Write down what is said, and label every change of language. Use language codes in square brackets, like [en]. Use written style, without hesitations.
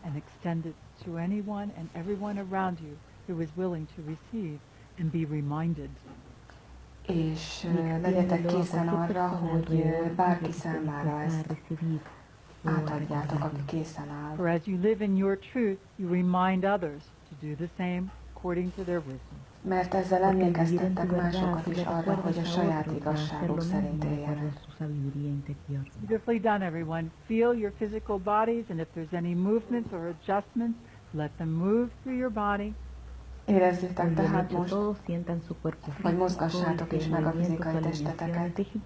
[en] And extend it to anyone and everyone around you who is willing to receive and be reminded. [hu] És legyetek készen arra, hogy bárki számára ezt átadjátok, aki készen áll. [en] For as you live in your truth, you remind others to do the same according to their wisdom. [hu] Mert ezzel emlékeztettek másokat is arra, hogy a saját igazságuk szerint éljenek. [en] Beautifully done, everyone. Feel your physical bodies, and if there's any movements or adjustments, let them move through your body. [hu] Érezzétek tehát most, vagy mozgassátok is meg a fizikai testeteket.